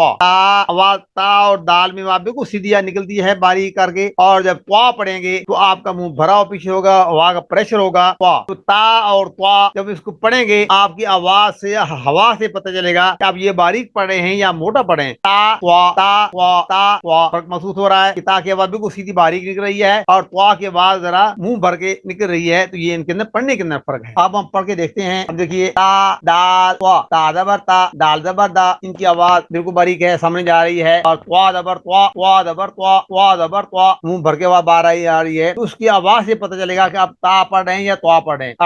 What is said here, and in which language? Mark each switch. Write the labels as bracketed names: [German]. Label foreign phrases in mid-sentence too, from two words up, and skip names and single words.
[Urdu] آواز تا اور دال میں بالکل سیدھی نکلتی ہے باریک کر کے، اور جب طا پڑھیں گے تو آپ کا منہ بھرا پیچھے ہوگا، ہوا کا پریشر ہوگا۔ تو تا اور طا جب اس کو پڑھیں گے آپ کی آواز سے، ہوا سے پتہ چلے گا کہ آپ یہ باریک پڑھ رہے ہیں یا موٹا پڑھ رہے ہیں۔ تا طا تا طا تا طا، فرق محسوس ہو رہا ہے کہ تا کی آواز بالکل سیدھی باریک نکل رہی ہے اور طا کی آواز ذرا منہ بھر کے نکل رہی ہے، تو یہ ان کے اندر پڑھنے کے اندر فرق ہے۔ اب ہم پڑھ کے دیکھتے ہیں۔ اب دیکھیے تا دال طا، تا زبر تا دال زبر دا، ان کی آواز بالکل باریک ہے، سامنے جا رہی ہے، اور طا زبر طا طا زبر طا طا زبر طا، منہ بھر کے آواز باہر آ رہی ہے، تو اس کی آواز سے پتہ چلے گا کہ آپ تا پڑھ رہے ہیں یا طا پڑھ رہے ہیں۔